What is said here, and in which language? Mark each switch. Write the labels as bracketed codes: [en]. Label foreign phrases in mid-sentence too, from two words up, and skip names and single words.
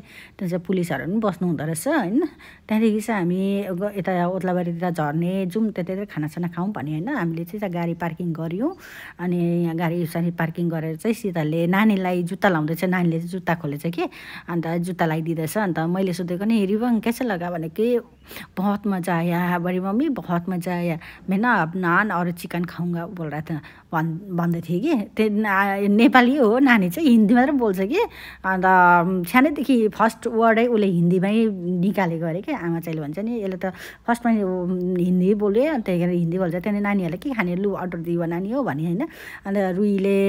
[ne] त्यहाँ चाहिँ पुलिसहरू पनि बस्नु हुँदो रहेछ होइन। त्यहाँदेखि चाहिँ हामी यता ओत्लाबारीतिर झर्ने जाउँ त्यतैतिर खानासाना खाऊँ भने होइन। हामीले चाहिँ गाडी पार्किङ गऱ्यौँ। अनि यहाँ गाडी पार्किङ गरेर चाहिँ सीताले नानीलाई जुत्ता लाउँदैछ। नानीले चाहिँ जुत्ता खोलेछ कि अन्त जुत्ता लगाइदिँदैछ। अन्त मैले सोधेको नि [hi] रिवाङ कैसे लगा भने कि बहुत मज़ा आया बड़ी मम्मी बहुत मज़ा आया मैं ना अब नान और चिकन खाऊंगा बोल रहा था [ne] भन्दै थिएँ कि। त्यो नेपाली हो नानी चाहिँ हिन्दी मात्र बोल्छ कि। अन्त सानैदेखि फर्स्ट वर्डै उसले हिन्दीमै निकालेको अरे क्या। आमा चाहिँले भन्छ नि यसले त फर्स्टमा हिन्दी बोल्यो त्यही कारण हिन्दी बोल्छ। त्यहाँदेखि नानीहरूलाई के खाने लु अर्डर दियो नानी हो भने होइन।